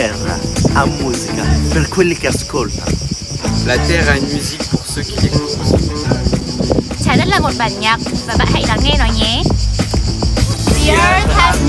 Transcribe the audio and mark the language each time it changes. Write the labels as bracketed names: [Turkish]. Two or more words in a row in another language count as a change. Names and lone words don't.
[Italian] terra ha musica per quelli che ascoltano. [French] La terre a une musique pour ceux qui l'écoutent. [Vietnamese] Trái đất là một bản nhạc và bạn hãy lắng nghe nó nhé. [English] The Earth